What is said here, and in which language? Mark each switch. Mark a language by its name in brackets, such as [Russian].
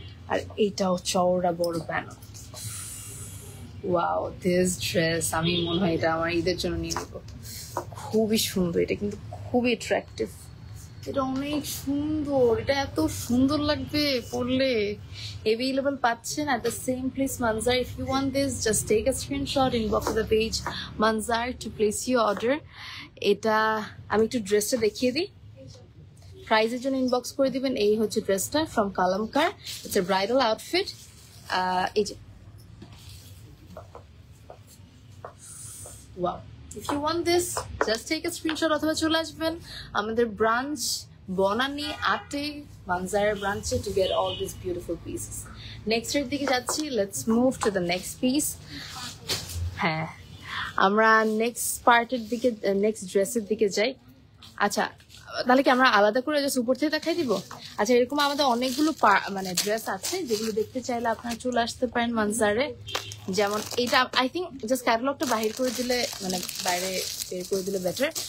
[Bangla] আর এইটাও চওড়া বড় প্যানেল। ওয়াও, দিস ড্রেস আমি মনে হয় এটা আমার ঈদের জন্য নিয়ে নেব। খুবই সুন্দর, এটা কিন্তু খুবই অ্যাট্রাকটিভ। এটা অনেক সুন্দর, এটা এত সুন্দর লাগবে পরলে। [English] Available পাচ্ছেন at the same place Manzar. If you want this, just take a screenshot, inbox the page Manzar to place your order. [Bangla] এটা আমি একটু ড্রেসটা দেখিয়ে দিই, প্রাইজের জন্য ইনবক্স করে দিবেন। এই হচ্ছে ড্রেসটা from কালামকার, [English] It's a bridal outfit. এই যে wow, if you want this, just take a screenshot [Bangla] অথবা চলে আসবেন আমাদের ব্রাঞ্চ বনানী 8 মানজারের ব্রাঞ্চে [English] to get all these beautiful pieces. [Bangla] Next এর দিকে যাচ্ছি, [English] let's move to the next piece. [Bangla] হ্যাঁ, আমরা নেক্সট পার্টের দিকে, নেক্সট ড্রেসের দিকে যাই। আচ্ছা তাহলে কি আমরা আলাদা করে জাস্ট উপর থেকে দেখাই দিব? আচ্ছা, এরকম আমাদের অনেকগুলো মানে ড্রেস আছে, যেগুলো দেখতে চাইলে আপনারা চলে আসতে পারেন মানজারে। যেমন এটা [English] I think [Bangla] জাস্ট ক্যাটালগটা বাইরে করে দিলে, মানে বাইরে বের করে দিলে বেটার।